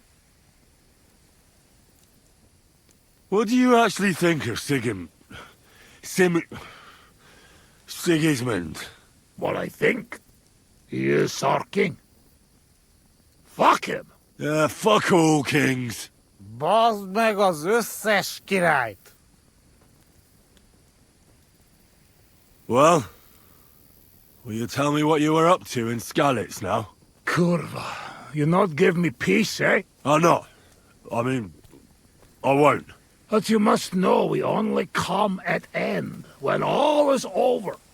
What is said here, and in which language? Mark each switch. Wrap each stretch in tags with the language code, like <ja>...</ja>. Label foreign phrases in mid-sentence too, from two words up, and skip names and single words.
<en>What do you actually think of Sigismund? What I think? He is our king. Fuck him. Fuck all kings.</en> <hu>Bazd meg az összes királyt.</hu> <en>Well, will you tell me what you were up to in Skalitz now? Kurva, you not give me peace, eh? I'm not. I mean, I won't. But you must know we only come at end, when all is over.</en>